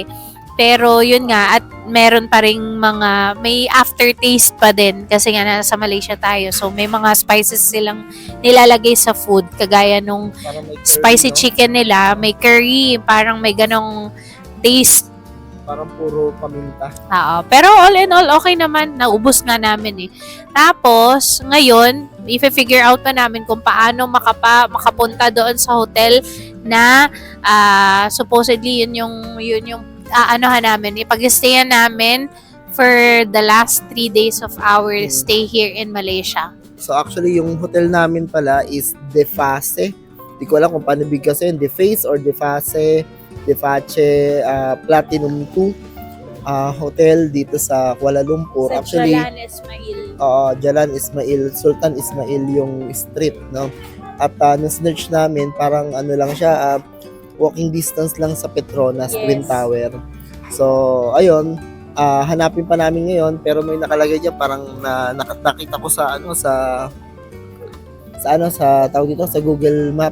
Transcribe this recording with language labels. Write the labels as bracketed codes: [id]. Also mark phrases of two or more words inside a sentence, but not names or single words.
[tl] Pero yun nga, at meron pa ring may aftertaste pa din kasi nga nasa Malaysia tayo. So may mga spices silang nilalagay sa food kagaya nung [en] spicy chicken [tl] nila, may curry, parang may ganong taste. Parang puro paminta. [en] Pero all in all, [tl] okay naman. Naubos nga namin eh. Tapos, ngayon, i- [en] figure out [tl] pa namin kung paano makapunta doon sa hotel na supposedly yun yung aanohan namin. Ipag-stayan namin [en] for the last 3 days of our stay here in Malaysia. So actually, [tl] yung hotel namin pala is Deface. Di ko alam kung paano bigkasin. Deface or Deface Platinum 2 hotel dito sa Kuala Lumpur. Sa Actually, Jalan Ismail. Jalan Ismail, Sultan Ismail yung street, no? At na-search namin, parang lang siya, [en] walking distance [tl] lang sa Petronas Twin Tower. So, ayun, hanapin pa namin ngayon, pero may nakalagay diyan parang nakita ko sa tawag dito sa Google Map.